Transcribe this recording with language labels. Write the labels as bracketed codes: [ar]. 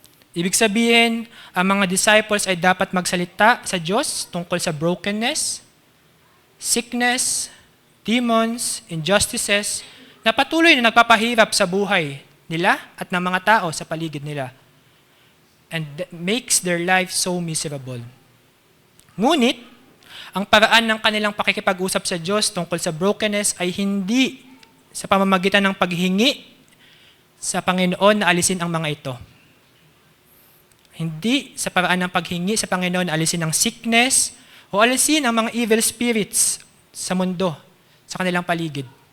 [tl] Ibig sabihin, ang mga disciples ay dapat magsalita sa Diyos tungkol sa brokenness, sickness, demons, injustices, na patuloy na nagpapahirap sa buhay nila at ng mga tao sa paligid nila. [en] And that makes their life so miserable. [tl] Ngunit, ang paraan ng kanilang pakikipag-usap sa Diyos tungkol sa brokenness ay hindi sa pamamagitan ng paghingi sa Panginoon na alisin ang mga ito. Hindi sa paraan ng paghingi sa Panginoon na alisin ang sickness o alisin ang mga evil spirits sa mundo, sa kanilang paligid.